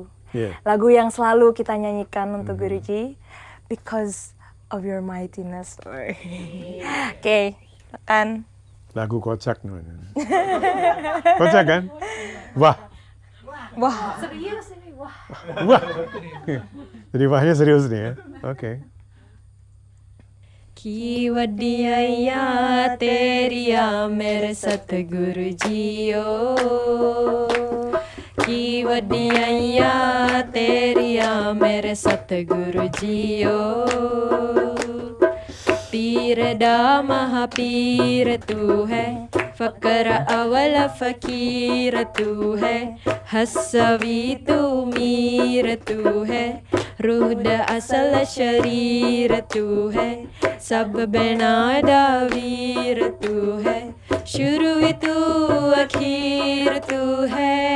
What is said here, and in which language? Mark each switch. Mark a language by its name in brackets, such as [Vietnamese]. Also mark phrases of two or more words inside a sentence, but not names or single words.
[Indonesian] Lagu yang selalu kita nyanyikan untuk Guruji, Because of Your Mightiness. Oke, kan. Lagu kocak namanya. Kocak kan? Wah. Serius ini, wah. Wah. Jadi wahnya serius nih ya. Oke. [Punjabi] ਕੀ ਵਡਿਆਈਆਂ ਤੇਰੀਆਂ ਮੇਰੇ ਸਤਿਗੁਰੂ ਜੀਓ ਕੀ ਵਡਿਆਈਆਂ ਤੇਰੀਆਂ ਮੇਰੇ ਸਤਿਗੁਰੂ ਜੀਓ ਪੀਰ ਦਾ ਮਹਾਂਪੀਰ ਤੂੰ ਹੈ ਫ਼ਕਰ ਅੱਵਲ ਫ਼ਕੀਰ ਤੂੰ ਹੈ ਹਸਵੀ ਤੂੰ ਮੀਰ ਤੂੰ ਹੈ ਰੂਹ ਦਾ ਅਸਲ ਸਰੀਰ ਤੂੰ ਹੈ ਸਭ ਬੇਨਾਦਾ ਵੀਰ ਤੂੰ ਹੈ ਸ਼ੁਰੂ ਤੂੰ ਅਖ਼ੀਰ ਤੂੰ ਹੈ